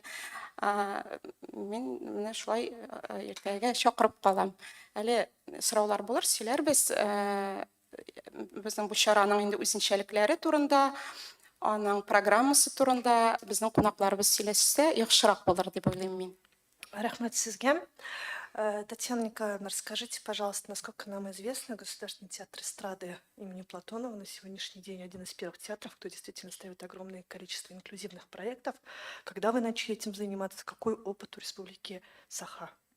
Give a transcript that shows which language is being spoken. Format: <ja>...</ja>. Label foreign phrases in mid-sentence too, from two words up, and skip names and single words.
<tt>Мин менә шулай иртәгә чакырып калам. Әле сораулар булыр, сөйләрбез. Безнең бу чараның инде үзенчәлекләре турында, аның программасы турында безнең кунакларыбыз сөйләшсә, яхшырак булыр дип уйлыйм мин. Рахмат сезгә.</tt> <ru>Татьяна Николаевна, расскажите, пожалуйста, насколько нам известно, Государственный театр эстрады имени Платонова на сегодняшний день один из первых театров, кто действительно ставит огромное количество инклюзивных проектов. Когда вы начали этим заниматься? Какой опыт у Республики Саха?</ru>